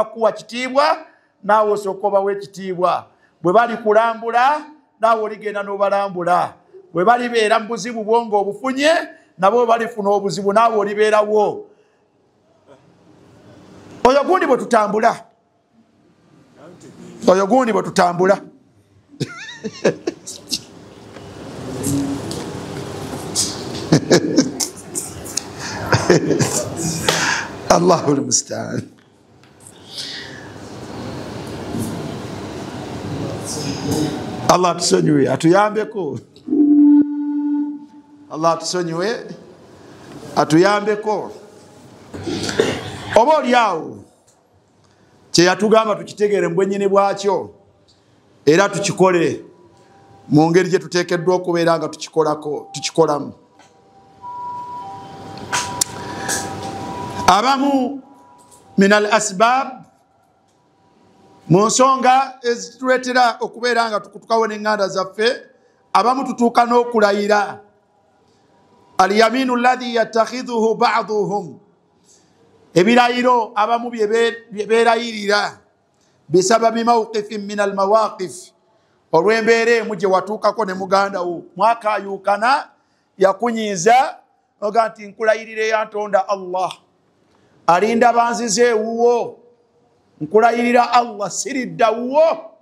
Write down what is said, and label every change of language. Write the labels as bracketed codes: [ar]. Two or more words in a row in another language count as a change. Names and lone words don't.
[lg] kuwa kitiibwa naawe osooka obawa ekitiibwa bwe bali kulambula naawe oligenda n'obalambula bwe balibeera mu buzibu bwonga obufunye nabo balifuna obuzibu naawe olibeerawo oyo gundi bwe tutambula oyo gundi bwe tutambula [ar] الله المستعان. [lg] Allah tusonyiwe atuyambeko. Allah tusonyiwe atuyambeko. Oba oliawo kye yatugamba tukitegeere mbwennyini bwakyo era tukikole mu ngeri gye tuteekeddwa okubeera nga tukikolamu. Abamu [ar] من الأسباب [lg] mu nsonga ezituleetera okubeera nga tukutukawo n'eŋŋanda zaffe abamu tutuuka n'okulayira [ar] اليمين الذي يتخذه بعضهم [lg] ebirayiro abamu bye beerayirira [ar] بسبب موقف من المواقف [lg] olw'embeera emu gye watuukako ne muganda wo mwakaayuukana yakunyiiza oga nti nkulayirira eyantonda Allah alinda banzize ewuwo nkulayirira Allah siridda wuwo